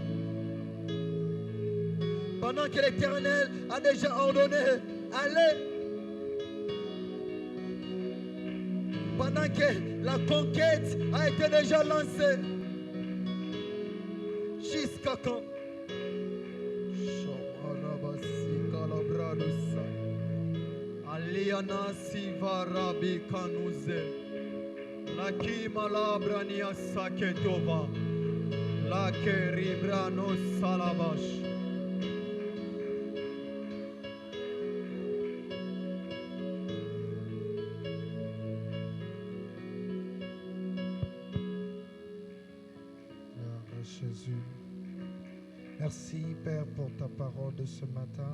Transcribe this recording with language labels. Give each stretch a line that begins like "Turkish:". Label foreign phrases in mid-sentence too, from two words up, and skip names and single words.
French: Pendant que l'Éternel a déjà ordonné, allez. Pendant que la conquête a été déjà lancée. Jusqu'à quand? Aliana Sivarabi Kanuze Laki Malabrania Saketova Lake Ribrano Salabash. Jésus. Merci Père pour ta parole de ce matin.